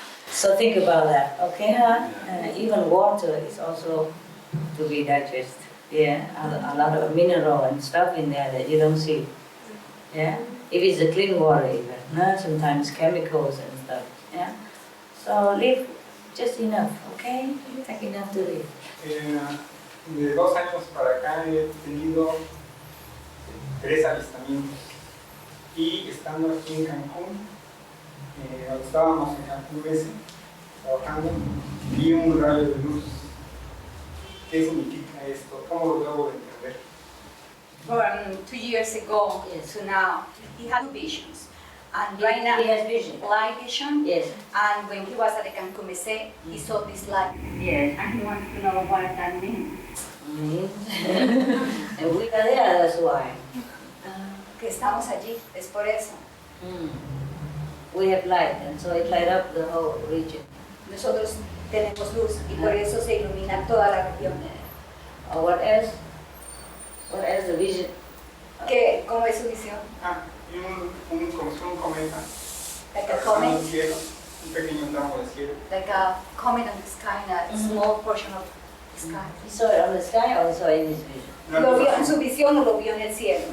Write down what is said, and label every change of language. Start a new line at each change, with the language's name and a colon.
English: So think about that, okay, huh? Even water is also to be digested. Yeah, a lot of mineral and stuff in there that you don't see. Yeah, if it's a clean water even, no? Sometimes chemicals and stuff. Yeah, so live just enough, okay? Take enough to live.
Spanish: De 2 años para acá he tenido 3 avistamientos y estando aquí en Cancún, estábamos en Cancún ese, trabajando, vi un rayo de luz. ¿Qué significa esto? ¿Cómo lo debo de entender?
English: From 2 years ago to now, he had visions. And right now, he has vision. Light vision. Yes. And when he was at the Cancún Mese, he saw this light. Yes. And he wants to know what that means. And we are there, that's why.
Spanish: Que estamos allí, es por eso.
English: We have light, and so it light up the whole region.
Spanish: Nosotros tenemos luz y por eso se ilumina toda la región.
English: What else? What else the vision?
Spanish: ¿Cómo es su visión? Un cometa.
English: Like a comet?
Spanish: Cielo, un pequeño tramo de cielo.
English: Like a comet on the sky, a small portion of the sky. He saw it on the sky or he saw it in his vision?
Spanish: ¿Lo vio en su visión o lo vio en el cielo?